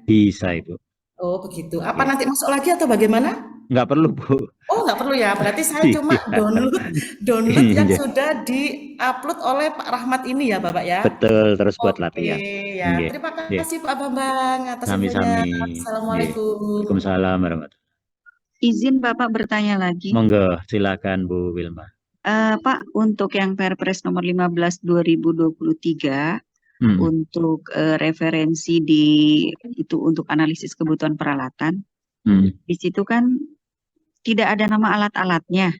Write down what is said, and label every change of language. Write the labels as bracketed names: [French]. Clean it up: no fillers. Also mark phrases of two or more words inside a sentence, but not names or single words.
[Indonesian] Bisa Ibu. Oh begitu, apa nanti masuk lagi atau bagaimana? Nggak perlu Bu. Oh Oh, nggak perlu ya. Berarti saya cuma download yang sudah di-upload oleh Pak Rahmat ini ya, Bapak ya. Betul, terus buat Oke latihan. ya. Nggih, Terima nggih. kasih Pak Bambang atas infonya. [Javanese] Sami-sami. Nggih. [Indonesian] Assalamualaikum. [Arabic] Waalaikumsalam warahmatullahi. [Indonesian] Izin Bapak bertanya lagi. Monggo, silakan Bu Wilma. Pak, untuk yang Perpres nomor 15 2023 untuk referensi itu untuk analisis kebutuhan peralatan, di situ kan tidak ada nama alat-alatnya.